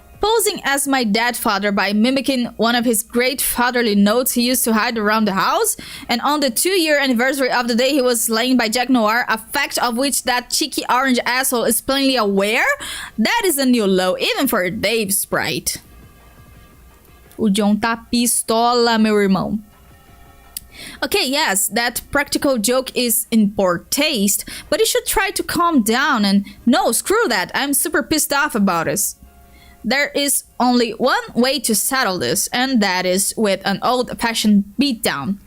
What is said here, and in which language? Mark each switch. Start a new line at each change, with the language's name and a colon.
English: Posing as my dead father by mimicking one of his great fatherly notes he used to hide around the house, and on the 2-year anniversary of the day he was slain by Jack Noir, a fact of which that cheeky orange asshole is plainly aware? That is a new low, even for Dave Sprite.
Portuguese: O John tá pistola, meu irmão.
English: Okay, yes, that practical joke is in poor taste, but you should try to calm down and no, screw that, I'm super pissed off about this. There is only one way to settle this, and that is with an old-fashioned beatdown.